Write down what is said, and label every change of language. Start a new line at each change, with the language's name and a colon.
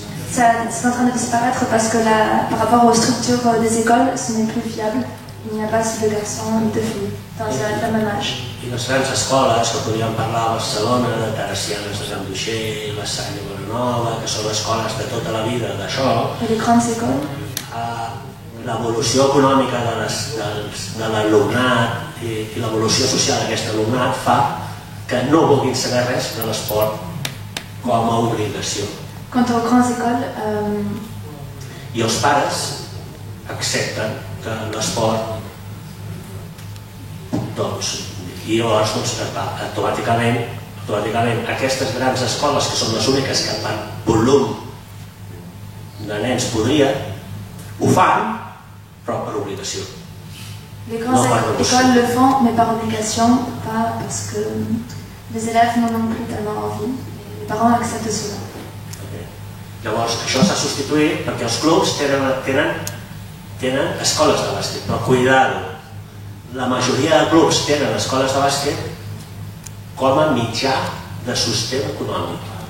French: C'est en train de disparaître parce que par rapport aux structures des écoles, ce n'est plus viable. Il n'y a pas assez de garçons ni de filles dans le même âge.
Catalan: I les grans escoles, que podríem parlar a Barcelona, de Teresianes de Sant Duixer, la Salle de Bonanova, que són escoles de tota la vida d'això,
French: Et les grandes écoles,
Catalan: l'evolució econòmica de l'alumnat i l'evolució social d'aquest alumnat fa que no vulguin saber res de l'esport com a obligació.
French: quant aux grandes écoles,
Catalan: I els pares accepten que l'esport, doncs, i llavors automàticament aquestes grans escoles, que són les úniques que per volum de nens podrien, ho fan, però per obligació.
French: les grandes écoles le font, mais par obligation, pas parce que les élèves n'en ont plus tellement envie. Les parents acceptent cela.
Catalan: Llavors, això s'ha substituït perquè els clubs tenen escoles de bàsquet, però cuidado, la majoria de clubs tenen escoles de bàsquet com a mitjà de sosté econòmic.